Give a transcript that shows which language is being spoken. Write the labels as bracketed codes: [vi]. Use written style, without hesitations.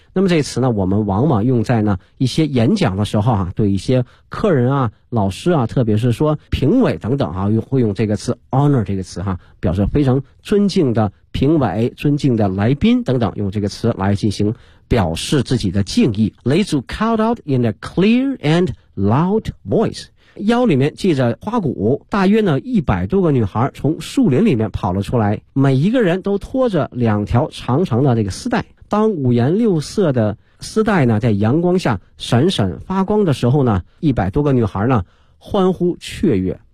[zh] 那么这词呢，我们往往用在呢一些演讲的时候啊，对一些客人啊、老师啊，特别是说评委等等啊，会用这个词 honor 这个词哈、啊，表示非常尊敬的评委、尊敬的来宾等等，用这个词来进行表示自己的敬意。 [en] 雷祖 called out in a clear and loud voice。 [zh] 腰里面系着花鼓，大约呢100多个女孩从树林里面跑了出来，每一个人都拖着两条长长的这个丝带。当五颜六色的丝带呢在阳光下闪闪发光的时候呢，100多个女孩呢欢呼雀跃。